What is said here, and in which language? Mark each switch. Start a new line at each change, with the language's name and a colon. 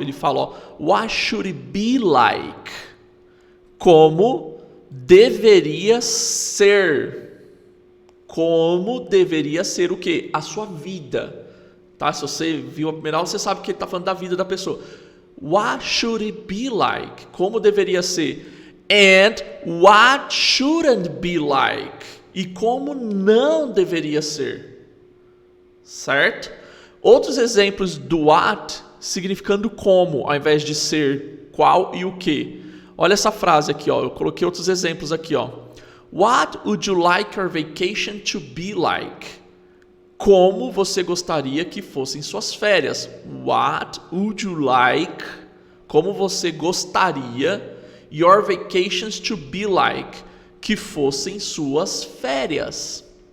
Portuguese: Ele fala, ó,
English: what should it be like?
Portuguese: Como deveria ser. Como deveria ser o quê? A sua vida. Tá? Se você viu a primeira aula, você sabe que ele está falando da vida da pessoa.
English: What should it be like?
Portuguese: Como deveria ser?
English: And what shouldn't be like?
Portuguese: E como não deveria ser. Certo? Outros exemplos do what significando como, ao invés de ser qual e o que. Olha essa frase aqui, ó. Eu coloquei outros exemplos aqui, ó.
English: What would you like your vacation to be like?
Portuguese: Como você gostaria que fossem suas férias?
English: What would you like?
Portuguese: Como você gostaria
English: your vacations to be like?
Portuguese: Que fossem suas férias.